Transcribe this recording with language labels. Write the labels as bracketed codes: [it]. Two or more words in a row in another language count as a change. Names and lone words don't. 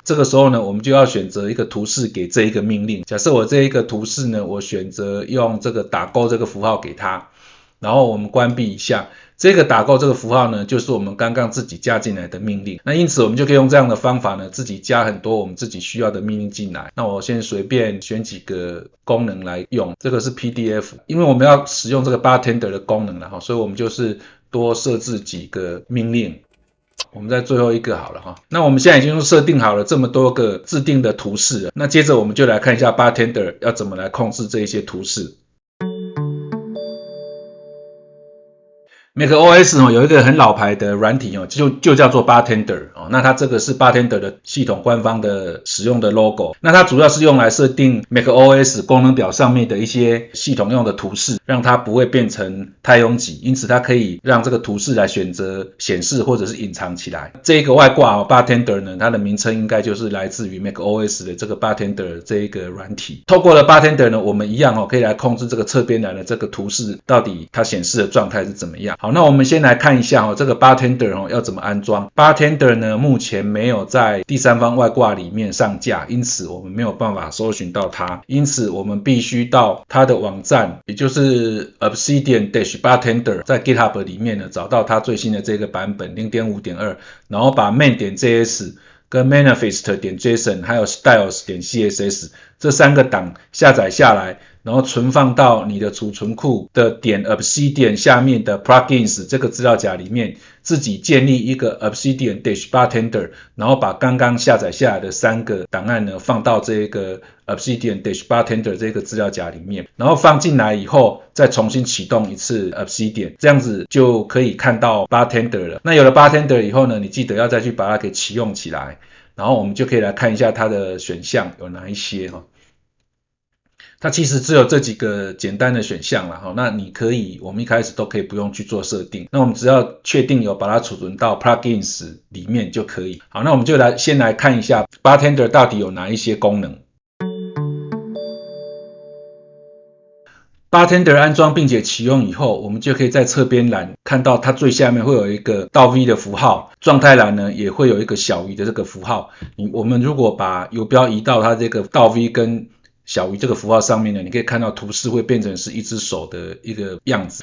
[zh] 這個時候呢，我們就要選擇一個圖示給這一個命令。假設我這一個圖示呢，我選擇用這個打勾這個符號給它，然後我們關閉一下。這個打勾這個符號呢，就是我們剛剛自己加進來的命令。那因此我們就可以用這樣的方法呢，自己加很多我們自己需要的命令進來。那我先隨便選幾個功能來用。這個是 PDF， 因為我們要使用這個 Bartender 的功能了，所以我們就是多設置幾個命令。我們在最後一個好了哈。那我們現在已經設定好了這麼多個自定的圖示了。那接着我們就來看一下 Bartender 要怎麼來控制這一些圖示。macOS 有一個很老牌的軟體就叫做 Bartender。那它這個是 Bartender 的系統官方的使用的 logo。那它主要是用來設定 macOS 功能表上面的一些系統用的圖示，讓它不會變成太擁擠，因此它可以讓這個圖示來選擇顯示或者是隱藏起來。這個外掛Bartender 呢，它的名稱應該就是來自於 macOS 的這個 Bartender 這一個軟體。透過了 Bartender 呢，我們一樣可以來控制這個側邊欄的這個圖示到底它顯示的狀態是怎麼樣。好，那我們先來看一下這個 Bartender 要怎麼安裝。Bartender 呢目前沒有在第三方外掛裡面上架，因此我們沒有辦法搜尋到它，因此我們必須到它的網站，也就是 Obsidian-Bartender 在 GitHub 裡面呢找到它最新的這個版本 0.5.2， 然後把 main.js 跟 manifest.json 還有 styles.css 這3個檔下載下來，然後存放到你的儲存庫的.obsidian 下面的 plugins 這個資料夾裡面，自己建立一個 Obsidian-Bartender，然後把剛剛下載下來的3個檔案呢放到這個 Obsidian-Bartender 這個資料夾裡面，然後放進來以後再重新啟動一次 Obsidian，這樣子就可以看到 Bartender 了。那有了 Bartender 以後呢，你記得要再去把它給啟用起来，然後我們就可以来看一下它的選項有哪一些。它其實只有這幾個簡單的選項啦，那我們一開始都可以不用去做設定，那我們只要確定有把它儲存到 plugins 裡面就可以。好，那我們就先來看一下 Bartender 到底有哪一些功能。Bartender 安裝並且啟用以後，我們就可以在側邊欄看到它最下面會有一個倒 V 的符號，狀態欄呢也會有一個小於的這個符號。我們如果把游標移到它這個倒 V 跟小於這個符號上面呢，你可以看到圖示會變成是一隻手的一個樣子。